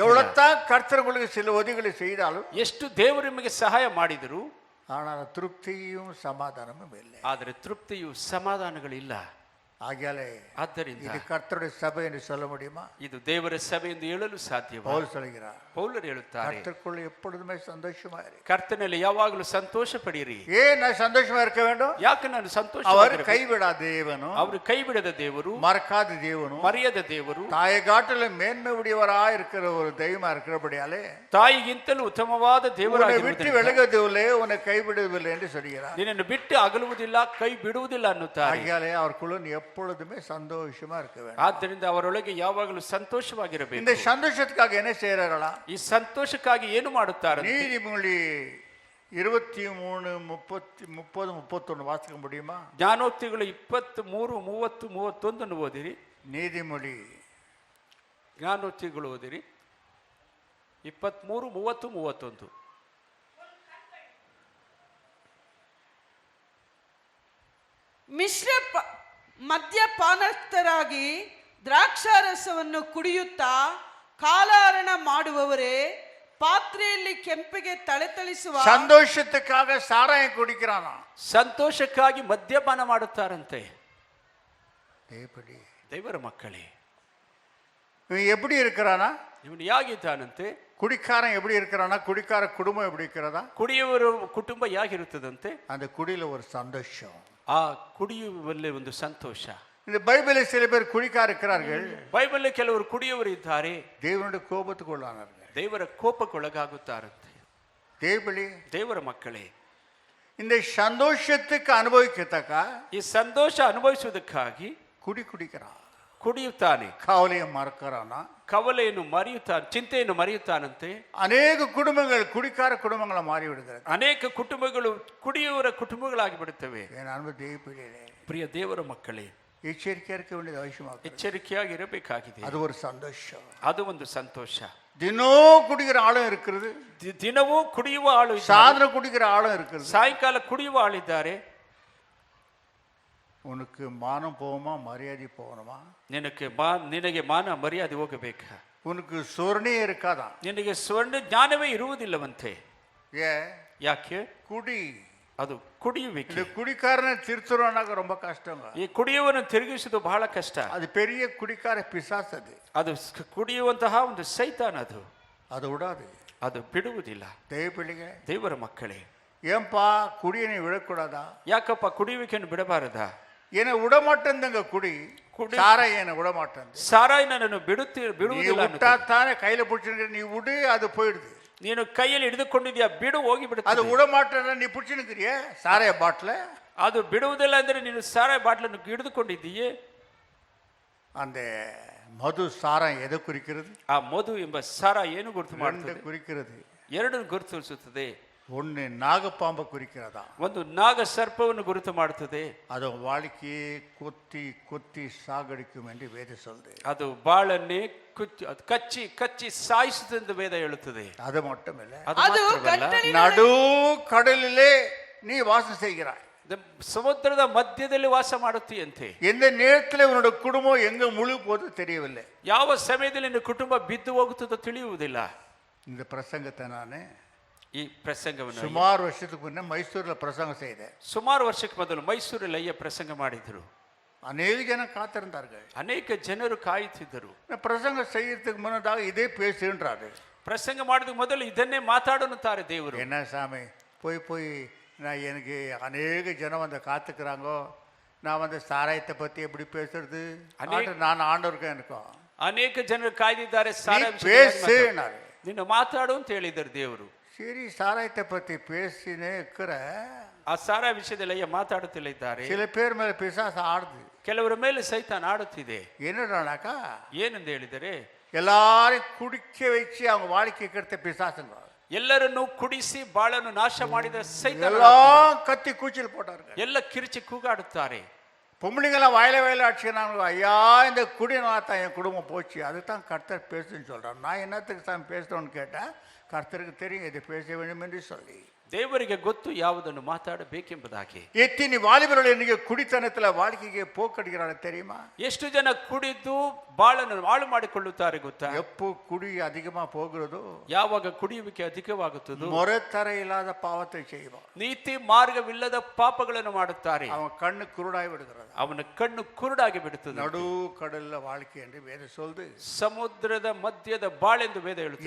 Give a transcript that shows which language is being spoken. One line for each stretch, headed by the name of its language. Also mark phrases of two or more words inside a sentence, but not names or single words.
Tamil: எவ்வளவுதான் கர்த்தர் உங்களுக்கு சில உதவிகளை செய்தாலும்,
Kannada: ಎಷ್ಟು ದೇವರು ನಿಮಗೆ ಸಹಾಯ ಮಾಡಿದರು,
Tamil: ஆனால் திருப்தியும் சமாதானமும் இல்லை.
Kannada: ಆದರೆ ತೃಪ್ತಿಯು ಸಮಾಧಾನಗಳಿಲ್ಲ.
Tamil: ஆகையாலே
Kannada: ಆದ್ದರಿಂದ
Tamil: இது கர்த்தருடைய சபை என்று சொல்ல முடியுமா?
Kannada: ಇದು ದೇವರ ಸಭೆ ಎಂದು ಹೇಳಲು ಸಾಧ್ಯವಾ?
Tamil: பவுல் சொல்கிறார்,
Kannada: ಪೌಲರು ಹೇಳುತ್ತಾರೆ,
Tamil: கர்த்தருக்குள்ள எப்பொழுதுமே சந்தோஷமா இரு.
Kannada: ಕರ್ತನಲ್ಲಿ ಯಾವಾಗಲೂ ಸಂತೋಷ ಪಡಿರಿ.
Tamil: ஏன் நான் சந்தோஷமா இருக்க வேண்டும்?
Kannada: ಯಾಕೆ ನಾನು ಸಂತೋಷ?
Tamil: அவர் கைவிடாத தேவனும்,
Kannada: ಅವರು ಕೈ ಬಿಡದ ದೇವರು,
Tamil: மறக்காத தேவனும்,
Kannada: ಮರೆಯದ ದೇವರು,
Tamil: தாயை காட்டிலும் மேன்மை உடையவரா இருக்கிற ஒரு தெய்வமா இருக்கிறபடியாலே
Kannada: ತಾಯಿಗಿಂತಲೂ ಉತ್ತಮವಾದ
Tamil: உன்னை விட்டு
Kannada: ದೇವರಾಗಿರುವುದರಿಂದ
Tamil: விலகுவதில்லை, உன்னை கைவிடுவதில்லை என்று சொல்கிறார்.
Kannada: ನಿನ್ನನ್ನು ಬಿಟ್ಟು ಅಗಲುವುದಿಲ್ಲ, ಕೈ ಬಿಡುವುದಿಲ್ಲ ಅನ್ನುತ್ತಾರೆ.
Tamil: ஆகையாலே அவருக்குள்ள நீ எப்பொழுதுமே சந்தோஷமா இருக்க வேண்டும்.
Kannada: ಆದ್ದರಿಂದ ಅವರೊಳಗೆ ಯಾವಾಗಲೂ ಸಂತೋಷವಾಗಿರಬೇಕು.
Tamil: இந்த சந்தோஷத்துக்காக என்ன செய்யறாங்களா?
Kannada: ಈ ಸಂತೋಷಕ್ಕಾಗಿ ಏನು ಮಾಡುತ್ತಾರೆ?
Tamil: நீதிமொழி 23, 30, 31 வாசிக்க முடியுமா?
Kannada: ಜ್ಞಾನೋಕ್ತಿಗಳು 23, 30, 31 ಓದಿರಿ.
Tamil: நீதிமொழி
Kannada: ಜ್ಞಾನೋಕ್ತಿಗಳು ಓದಿರಿ 23, 30, 31. ಮದ್ಯಪಾನಸ್ಥರಾಗಿ ದ್ರಾಕ್ಷಾರಸವನ್ನು ಕುಡಿಯುತ್ತಾ ಕಾಲಹರಣ ಮಾಡುವವರೇ, ಪಾತ್ರೆಯಲ್ಲಿ ಕೆಂಪಿಗೆ ತಳೆತಳಿಸುವ
Tamil: சந்தோஷத்துக்காக சாராயம் குடிக்கிறானா?
Kannada: ಸಂತೋಷಕ್ಕಾಗಿ ಮದ್ಯಪಾನ ಮಾಡುತ್ತಾರಂತೆ. ದೇವರ ಮಕ್ಕಳೇ,
Tamil: இவன் எப்படி இருக்கிறானா?
Kannada: ಇವನು ಹೇಗಿದ್ದಾನಂತೆ?
Tamil: குடிக்காரன் எப்படி இருக்கிறானா? குடிக்கார குடும்பம் எப்படி இருக்கிறதா?
Kannada: ಕುಡಿಯುವರ ಕುಟುಂಬ ಹೇಗಿರುತ್ತದಂತೆ?
Tamil: அந்த குடியில ஒரு சந்தோஷம்.
Kannada: ಆ ಕುಡಿಯುವಲ್ಲಿ ಒಂದು ಸಂತೋಷ.
Tamil: இந்த பைபிளில் சில பேர் குடிக்கார இருக்கிறார்கள்,
Kannada: ಬೈಬಲ್ ಕೆಲವರು ಕುಡಿಯುವರು ಇದ್ದಾರೆ,
Tamil: தேவனுடைய கோபத்துக்கு உள்ளானார்கள்.
Kannada: ದೇವರ ಕೋಪಕ್ಕೊಳಗಾಗುತ್ತಾರಂತೆ.
Tamil: தேவபிள்ளை,
Kannada: ದೇವರ ಮಕ್ಕಳೇ,
Tamil: இந்த சந்தோஷத்துக்கு அனுபவிக்கத்தக்க
Kannada: ಈ ಸಂತೋಷ ಅನುಭವಿಸುವುದಕ್ಕಾಗಿ
Tamil: குடிக்கிறான்,
Kannada: ಕುಡಿಯುತ್ತಾನೆ,
Tamil: கவலையை மறக்கிறானா.
Kannada: ಕವಲೆಯನ್ನು ಮರೆಯುತ್ತಾನೆ, ಚಿಂತೆಯನ್ನು ಮರೆಯುತ್ತಾನಂತೆ.
Tamil: அநேக குடும்பங்கள் குடிக்கார குடும்பங்களை மாறி விடுகிறது.
Kannada: ಅನೇಕ ಕುಟುಂಬಗಳು ಕುಡಿಯುವರ ಕುಟುಂಬಗಳಾಗಿ ಬಿಡುತ್ತವೆ.
Tamil: என் அன்பு தேவபிள்ளைகளே,
Kannada: ಪ್ರಿಯ ದೇವರ ಮಕ್ಕಳೇ,
Tamil: எச்சரிக்கையா இருக்க வேண்டியது அவசியமாக.
Kannada: ಎಚ್ಚರಿಕೆಯಾಗಿ ಇರಬೇಕಾಗಿದೆ.
Tamil: அது ஒரு சந்தோஷம்.
Kannada: ಅದು ಒಂದು ಸಂತೋಷ.
Tamil: தினம் குடிக்கிற ஆளும் இருக்கிறது,
Kannada: ದಿನವೂ ಕುಡಿಯುವ ಆಳು ಇದ್ದಾರೆ,
Tamil: சாயந்தரம் குடிக்கிற ஆளும் இருக்கிறது.
Kannada: ಸಾಯಂಕಾಲ ಕುಡಿಯುವ ಆಳಿದ್ದಾರೆ.
Tamil: உனக்கு மானம் போகுமா, மரியாதை போகணுமா?
Kannada: ನಿನಗೆ ಮಾನ ಮರ್ಯಾದೆ ಹೋಗಬೇಕಾ?
Tamil: உனக்கு சொர்ணியே இருக்காதா?
Kannada: ನಿನಗೆ ಸ್ವರ್ಣ ಜ್ಞಾನವೇ ಇರುವುದಿಲ್ಲವಂತೆ. ಯಾಕೆ?
Tamil: குடி.
Kannada: ಅದು ಕುಡಿಯುವಿಕೆ.
Tamil: இந்த குடிக்காரனை திருத்துறோம்னாக்க ரொம்ப கஷ்டங்க.
Kannada: ಈ ಕುಡಿಯುವನು ತಿರುಗಿಸುವುದು ಬಹಳ ಕಷ್ಟ.
Tamil: அது பெரிய குடிக்கார பிசாசு.
Kannada: ಅದು ಕುಡಿಯುವಂತಹ ಒಂದು ಸೈತಾನ.
Tamil: அது விடாது,
Kannada: ಅದು ಬಿಡುವುದಿಲ್ಲ.
Tamil: தேவபிள்ளைங்க,
Kannada: ದೇವರ ಮಕ್ಕಳೇ,
Tamil: ஏன்பா குடியை விடக்கூடாதா?
Kannada: ಯಾಕಪ್ಪ ಕುಡಿಯುವಿಕೆಯನ್ನು ಬಿಡಬಾರದಾ?
Tamil: என்னை விடமாட்டேங்க குடி. சாராய் என்னை விடமாட்டேன்.
Kannada: ಸಾರಾಯಿ ನನ್ನನ್ನು ಬಿಡುವುದಿಲ್ಲ.
Tamil: விட்டாத்தானே கையில பிடிச்சிருக்க, நீ விடு, அது போயிடுது.
Kannada: ನೀನು ಕೈಯಲ್ಲಿ ಹಿಡಿದುಕೊಂಡಿದ್ಯಾ, ಬಿಡು, ಹೋಗಿ ಬಿಡುತ್ತೆ.
Tamil: அது விடமாட்டேன், நீ பிடிச்சிருக்கிறிய சாராய பாட்டில.
Kannada: ಅದು ಬಿಡುವುದಿಲ್ಲ ಅಂದ್ರೆ ನೀನು ಸಾರಾಯಿ ಬಾಟ್ಲನ್ನು ಹಿಡಿದುಕೊಂಡಿದ್ದೀಯೇ.
Tamil: அந்த மது சாரம் எதை குறிக்கிறது?
Kannada: ಆ ಮಧು ಎಂಬ ಸಾರ ಏನು ಗುರುತು ಮಾಡುತ್ತದೆ?
Tamil: குறிக்கிறது.
Kannada: ಎರಡನ್ನು ಗುರುತಿಸುತ್ತದೆ.
Tamil: ஒன்னு நாகப்பாம்பை குறிக்கிறதா,
Kannada: ಒಂದು ನಾಗ ಸರ್ಪವನ್ನು ಗುರುತು ಮಾಡುತ್ತದೆ.
Tamil: அது வாழ்க்கையை கொத்தி கொத்தி சாகடிக்கும் என்று வேதம் சொல்லுது.
Kannada: ಅದು ಬಾಳನ್ನೇ ಕಚ್ಚಿ ಕಚ್ಚಿ ಸಾಯಿಸುತ್ತದೆ ಎಂದು ವೇದ ಹೇಳುತ್ತದೆ.
Tamil: அது மட்டுமில்ல, அது கட்டளையிலே நடு கடலிலே நீ வாசம் செய்கிறாய்.
Kannada: ಸಮುದ್ರದ ಮಧ್ಯದಲ್ಲಿ ವಾಸ ಮಾಡುತ್ತೀಯಂತೆ.
Tamil: எந்த நேரத்தில் உன்னோட குடும்பம் எங்க முழு போது தெரியவில்லை.
Kannada: ಯಾವ ಸಮಯದಲ್ಲಿ ನಿನ್ನ ಕುಟುಂಬ ಬಿದ್ದು ಹೋಗುತ್ತದೋ ತಿಳಿಯುವುದಿಲ್ಲ.
Tamil: இந்த பிரசங்கத்தை ನಾನು
Kannada: ಈ ಪ್ರಸಂಗವನ್ನು
Tamil: ಸುಮಾರು ವರ್ಷத்துக்கு முன்ன மைசூர்ல பிரசங்கம் செய்தேன்.
Kannada: ಸುಮಾರು ವರ್ಷಕ್ಕೆ ಮೊದಲು ಮೈಸೂರಲ್ಲಿ ಅಯ್ಯ ಪ್ರಸಂಗ ಮಾಡಿದರು.
Tamil: அநேக ஜன காத்திருந்தார்கள்.
Kannada: ಅನೇಕ ಜನರು ಕಾಯುತ್ತಿದ್ದರು.
Tamil: பிரசங்கம் செய்யறதுக்கு முன்னதாக இதே பேசுன்றாரு.
Kannada: ಪ್ರಸಂಗ ಮಾಡಿದ ಮೊದಲು ಇದನ್ನೇ ಮಾತಾಡುತ್ತಾರೆ ದೇವರು.
Tamil: என்ன சாமி, போய் போய் நான் எனக்கு அநேக ஜனம் வந்து காத்துக்கிறாங்கோ, நான் வந்து சாராயத்தை பத்தி எப்படி பேசுறது? நான் ஆண்டவருக்கு எனக்கும்
Kannada: ಅನೇಕ ಜನರು ಕಾಯ್ದಿದ್ದಾರೆ.
Tamil: பேசுனாரு.
Kannada: ನಿನ್ನ ಮಾತಾಡು ಅಂತ ಹೇಳಿದರು ದೇವರು.
Tamil: சரி, சாராயத்தை பத்தி பேசினே இருக்கிற
Kannada: ಆ ಸಾರ ವಿಷಯದಲ್ಲಿ ಅಯ್ಯ ಮಾತಾಡುತ್ತಿಲ್ಲ ಇದ್ದಾರೆ.
Tamil: சில பேர் மேல பிசாசு ஆடுது.
Kannada: ಕೆಲವರ ಮೇಲೆ ಸೈತಾನ್ ಆಡುತ್ತಿದೆ.
Tamil: என்னடானாக்கா,
Kannada: ಏನೆಂದು ಹೇಳಿದರೆ,
Tamil: எல்லாரையும் குடிக்க வச்சு அவங்க வாழ்க்கை கெடுத்த பிசாசுங்க.
Kannada: ಎಲ್ಲರನ್ನು ಕುಡಿಸಿ ಬಾಳನ್ನು ನಾಶ ಮಾಡಿದ ಸೈತಾನ್.
Tamil: எல்லாம் கத்தி கூச்சல் போட்டார்கள்.
Kannada: ಎಲ್ಲ ಕಿರಿಚಿ ಕೂಗಾಡುತ್ತಾರೆ.
Tamil: பொம்பளைங்கெல்லாம் வயல அடிச்சுக்கிறாங்க. ஐயா, இந்த குடினாத்தான் என் குடும்பம் போச்சு, அதுதான் கர்த்தர் பேசுன்னு சொல்றான். நான் என்னத்துக்கு தான் பேசுறோன்னு கேட்டா, கர்த்தருக்கு தெரியும் இதை பேச வேண்டும் என்று சொல்லி.
Kannada: ದೇವರಿಗೆ ಗೊತ್ತು ಯಾವುದನ್ನು ಮಾತಾಡಬೇಕೆಂಬುದಾಗಿ.
Tamil: எத்தனை வாலிபர்கள் இன்னைக்கு குடித்தனத்துல வாழ்க்கைಗೆ போக்கடிக்கிறாங்க தெரியுமா?
Kannada: ಎಷ್ಟು ಜನ ಕುಡಿದು ಬಾಳನ್ನು ಹಾಳು ಮಾಡಿಕೊಳ್ಳುತ್ತಾರೆ ಗೊತ್ತಾ?
Tamil: எப்போ குடி அதிகமா போகிறதோ,
Kannada: ಯಾವಾಗ ಕುಡಿಯುವಿಕೆ ಅಧಿಕವಾಗುತ್ತದೋ,
Tamil: முறைத்தர இல்லாத பாவத்தை செய்வான்.
Kannada: ನೀತಿ ಮಾರ್ಗವಿಲ್ಲದ ಪಾಪಗಳನ್ನು ಮಾಡುತ್ತಾರೆ.
Tamil: அவன் கண்ணு குருடாய் விடுகிறது.
Kannada: ಅವನ ಕಣ್ಣು ಕುರುಡಾಗಿ ಬಿಡುತ್ತದೆ.
Tamil: நடு கடல்ல வாழ்க்கை என்று வேதம் சொல்லுது.
Kannada: ಸಮುದ್ರದ ಮಧ್ಯದ ಬಾಳೆಂದು ವೇದ ಹೇಳುತ್ತದೆ.